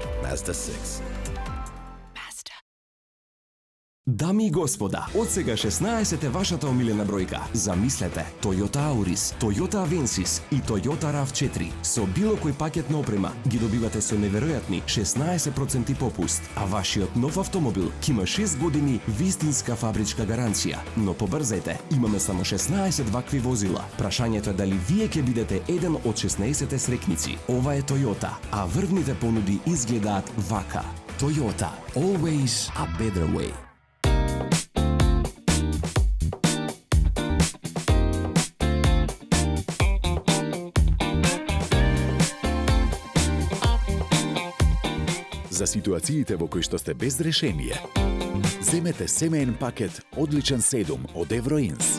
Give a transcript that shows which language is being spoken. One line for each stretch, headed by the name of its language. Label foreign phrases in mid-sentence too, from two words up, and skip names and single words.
Macedonian: Mazda 6. Дами и господа, од сега 16 е вашата омилена бројка. Замислете, Toyota Auris, Toyota Avensis и Toyota RAV4 со било кој пакет на опрема ги добивате со неверојатни 16% попуст, а вашиот нов автомобил ќе има 6 години вистинска фабричка гаранција. Но побрзајте, имаме само 16 вакви возила. Прашањето е дали вие ќе бидете еден од 16 срекници. Ова е Toyota, а врвните понуди изгледаат вака.
English: Toyota, always a better way.
Macedonian: За ситуациите во кои што сте без решение, земете семеен пакет Одличен 7 од Евроинс.